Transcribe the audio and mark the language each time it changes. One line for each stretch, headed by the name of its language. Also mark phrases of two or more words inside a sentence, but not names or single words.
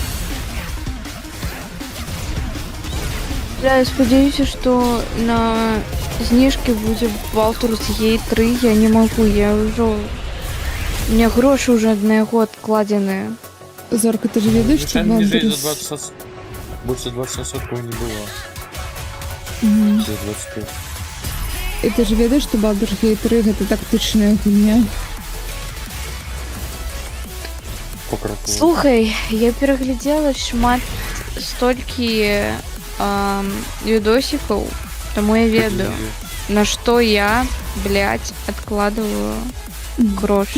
Belarusian: Я спадзяюся, што на знижкі будзе Baldur's Gate 3, я не магу, я ўжо...
Russian: У меня
Belarusian: грошы ўжо на яго адкладзеныя. Зорка, ты ж ведаеш, што
Russian: Baldur's... Больше 20% не было. За 25. И ты же ведаешь, что Baldur's Gate 3 это
Belarusian: тактичная гульня. Слухай, я пераглядзела шмат столькі відосикаў, таму я ведаю, на што я, блядь, адкладываю грошы.